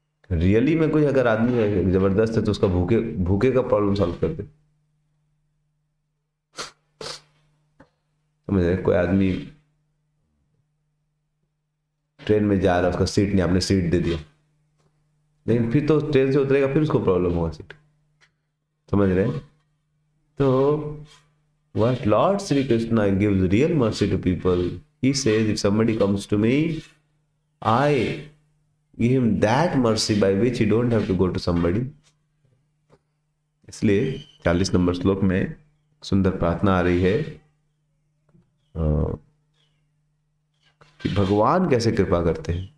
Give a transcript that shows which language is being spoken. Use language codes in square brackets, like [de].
[hi] Really में कोई अगर आदमी जबरदस्त है तो उसका भूखे भूखे का प्रॉब्लम सॉल्व कर दे। समझ रहे? कोई आदमी ट्रेन में जा रहा है, उसका सीट नहीं, आपने सीट दे दिया, लेकिन फिर तो ट्रेन से उतरेगा, फिर उसको प्रॉब्लम होगा सीट। समझ रहे? [en] तो what Lord Sri Krishna gives real mercy to people. He says, if somebody comes to me, I give him that mercy by which he don't have to go to somebody. [hi] इसलिए 40 number श्लोक में सुंदर प्रार्थना आ रही है कि भगवान कैसे कृपा करते हैं।